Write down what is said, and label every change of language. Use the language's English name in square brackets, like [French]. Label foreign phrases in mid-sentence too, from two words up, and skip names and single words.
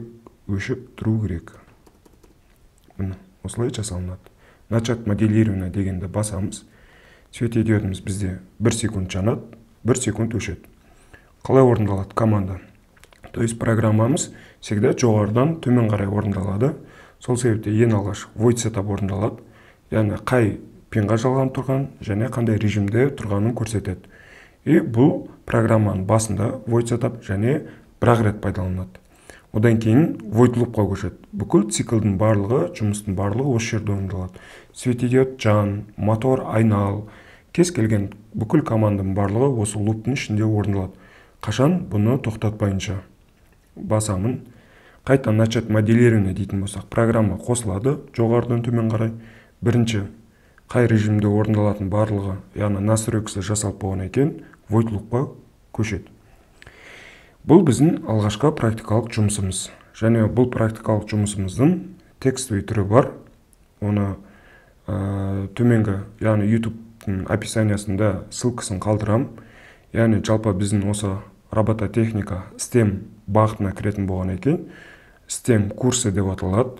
[Kazakh] Өшіп тұру керек. Осылай жасалынады. [Russian] Начать моделирование [Kazakh] дегенді басамыз. Светодиодымыз бізде 1 секунд жанады, 1 секунд өшеді. Қалай орындалады команда? [Russian] То есть [Kazakh] программамыз всегда жоғарыдан төмен қарай орындалады. Сол себепте ең алғаш [English] void setup [Kazakh] орындалады. Яғни қай пинға жалған тұрған және қандай режимде тұрғанын көрсетеді. Бұл программаның басында [English] void setup [Kazakh] және бір рет пайдаланады. Одан кейін [English] void loopқа [Kazakh] көшеді. Бүкіл циклдің барлығы, жұмыстың барлығы осы жерде орындалады. Светодиод жан, мотор айнал, кез келген бүкіл команданың барлығы осы луптың ішінде орындалады. Қашан бұны тоқтатпайынша. Басамын. Қайта [Russian] начать моделирование [Kazakh] дейтін болсақ, программа қосылады жоғарыдан төмен қарай. Бірінші қай режимде орындалатын барлығы, яғни настройкасы жасалып болғаннан кейін [English] void loopқа [Kazakh] көшеді. Бұл біздің алғашқы практикалық жұмысымыз. Және бұл практикалық жұмысымыздың текстовый түрі бар. Оны төменгі, яғни YouTube описаниясында ссылкасын қалдырам. Яғни жалпы біздің осы робототехника STEM бағытына кіретін болғаннан кейін STEM курсы деп аталады.